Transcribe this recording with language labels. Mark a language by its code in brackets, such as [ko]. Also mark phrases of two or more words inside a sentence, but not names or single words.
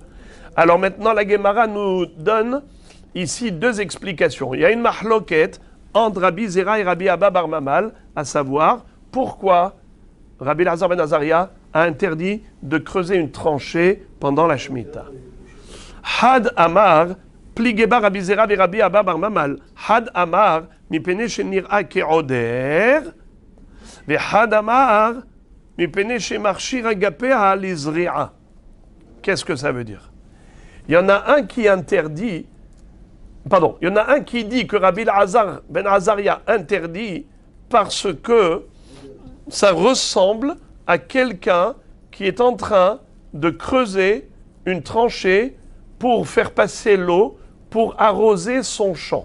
[fr] Alors maintenant la Gemara nous donne ici deux explications. Il y a une mahloket entre Rabbi Zera et Rabbi Abba bar Mamal, à savoir pourquoi Rabbi Elazar ben Azaria a interdit de creuser une tranchée pendant la Shemitah. [arc] חד אמר, פליגי בה Rabbi Zera et Rabbi Abba bar Mamal. חד אמר, מפני שנראה כעודר, וחד אמר, מפני שמשריש אגפיא לזריעה. [fr] Qu'est-ce que ça veut dire? Il y en a un qui interdit, il y en a un qui dit que Rabbi Elazar ben Azaria interdit parce que ça ressemble à quelqu'un qui est en train de creuser une tranchée pour faire passer l'eau, pour arroser son champ.